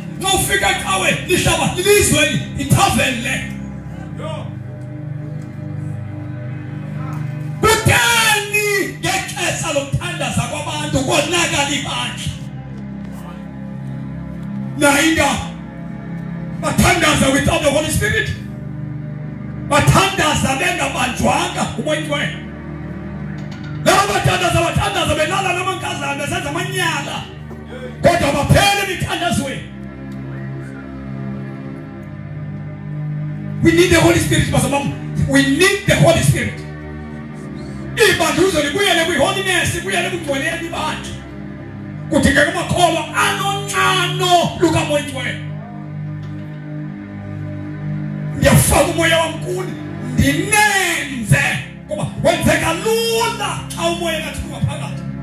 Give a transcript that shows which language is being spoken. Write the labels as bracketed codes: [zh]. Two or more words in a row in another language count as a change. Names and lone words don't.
[xh] Xa ufika ecaweni lihlabathi ilizwe ithaveni le. Kutheni ngexesha lokuthandaza kwabantu konakala ibandla? Nainda bathandaza [en] without the Holy Spirit. [xh] Bathandaza bengabanjwanga umoyeni. Laba bathandaza belala namankazana besenza amanyala. Kodwa baphele emithandazweni. [en] We need the Holy Spirit, Pastor Mom. We need the Holy Spirit. [xh] Ibandluzo libuyele kwi-holiness, libuyele ekugcweleni bantu. Kudingeka amakholwa anoncano lukaMoyingcwele. Ngiyafaka umoya wami kuni ndinenze ngoba wenzeka lula xa umoya ngathi ungaphakathi.